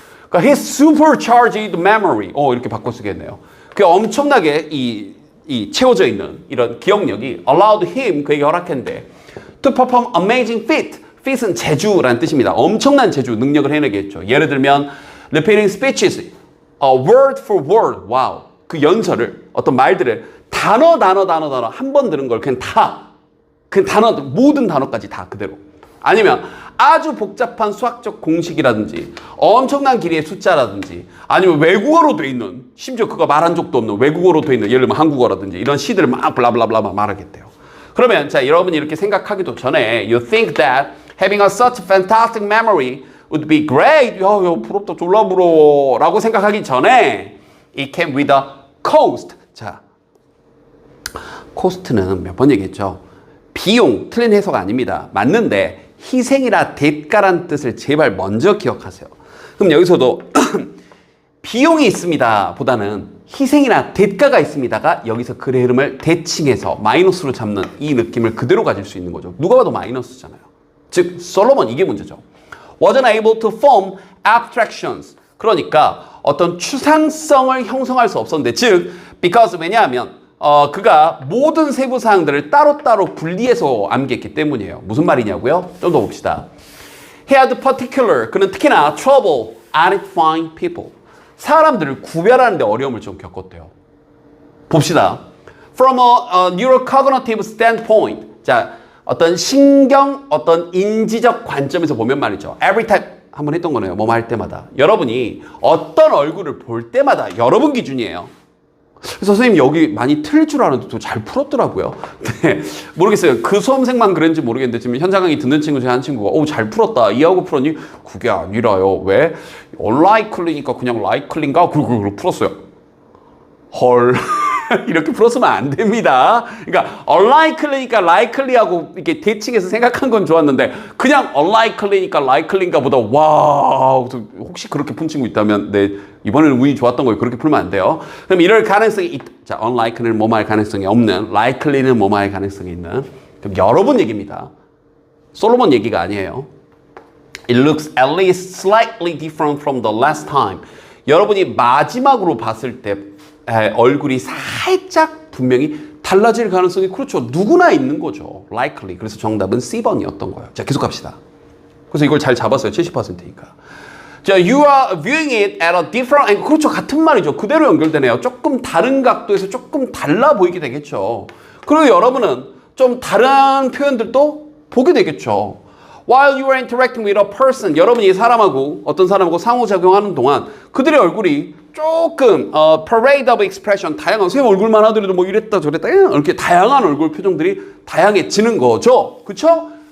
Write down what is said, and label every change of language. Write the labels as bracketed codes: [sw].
[ko] 그러니까 [en] his supercharged memory. [ko] 이렇게 바꿔 쓰겠네요. 그 엄청나게 채워져 있는 이런 기억력이 [en] allowed him, [ko] 그에게 허락했는데 [en] to perform amazing feat. [ko] feat은 재주라는 뜻입니다. 엄청난 재주, 능력을 해내게 했죠. 예를 들면 [en] repeating speeches, word for word. [ko] 와우. 그 연설을, 어떤 말들을 단어 한 번 들은 걸 그냥 단어 모든 단어까지 다 그대로. 아니면 아주 복잡한 수학적 공식이라든지 엄청난 길이의 숫자라든지 아니면 외국어로 돼 있는 심지어 그거 말한 적도 없는 외국어로 돼 있는 예를 들면 한국어라든지 이런 시들을 막 블라블라블라 말하겠대요. 그러면 자 여러분이 이렇게 생각하기도 전에 [en] you think that having a such fantastic memory would be great. [ko] 야 부럽다 졸라 부러워 라고 생각하기 전에 [en] it came with a cost. [ko] 자 코스트는 몇 번 얘기했죠. 비용, 틀린 해석 아닙니다. 맞는데 희생이나 대가란 뜻을 제발 먼저 기억하세요. 그럼 여기서도 비용이 있습니다 보다는 희생이나 대가가 있습니다가 여기서 글의 흐름을 대칭해서 마이너스로 잡는 이 느낌을 그대로 가질 수 있는 거죠. 누가 봐도 마이너스잖아요. 즉 솔로몬 이게 문제죠. [en] wasn't able to form abstractions. [ko] 그러니까 어떤 추상성을 형성할 수 없었는데 즉 because 왜냐하면 그가 모든 세부 사항들을 따로따로 분리해서 암기했기 때문이에요. 무슨 말이냐고요? 좀 더 봅시다. [en] He had particular, [ko] 그는 특히나 [en] trouble identifying people. [ko] 사람들을 구별하는데 어려움을 좀 겪었대요. 봅시다. [en] From a neurocognitive standpoint. [ko] 자, 어떤 인지적 관점에서 보면 말이죠. [en] Every time, [ko] 한번 했던 거네요. 뭐뭐 할 때마다. 여러분이 어떤 얼굴을 볼 때마다 여러분 기준이에요. 그래서 선생님 여기 많이 틀릴 줄 알았는데 또 잘 풀었더라고요. 네, 모르겠어요. 그 수험생만 그랬는지 모르겠는데 지금 현장 강의 듣는 친구 중에 한 친구가 잘 풀었다. 이해하고 풀었니? 그게 아니라요. 왜? unlikely니까 그냥 likely인가? 그리고 풀었어요. 헐. 이렇게 풀었으면 안 됩니다. 그러니까 unlikely니까 likely하고 이렇게 대칭해서 생각한 건 좋았는데 그냥 unlikely니까 likely인가 보다 와 혹시 그렇게 푼 친구 있다면 네 이번에는 운이 좋았던 거예요. 그렇게 풀면 안 돼요. 그럼 이럴 가능성이 있다. 자, unlikely는 뭐뭐할 가능성이 없는, likely는 뭐뭐할 가능성이 있는. 그럼 여러분 얘기입니다. 솔로몬 얘기가 아니에요. [en] It looks at least slightly different from the last time. [ko] 여러분이 마지막으로 봤을 때 얼굴이 살짝 분명히 달라질 가능성이 그렇죠. 누구나 있는 거죠. likely. 그래서 정답은 C번이었던 거예요. 자, 계속 갑시다. 그래서 이걸 잘 잡았어요. 70%니까. [en] 자, you are viewing it at a different angle. [ko] 그렇죠. 같은 말이죠. 그대로 연결되네요. 조금 다른 각도에서 조금 달라 보이게 되겠죠. 그리고 여러분은 좀 다른 표현들도 보게 되겠죠. [en] While you are interacting with a person, [ko] 여러분이 어떤 사람하고 상호작용하는 동안 그들의 얼굴이 조금 [en] parade of expression, [ko] 다양한 선생님 얼굴만 하더라도 뭐 이랬다 저랬다 이렇게 다양한 얼굴 표정들이 다양해지는 거죠. 그렇죠?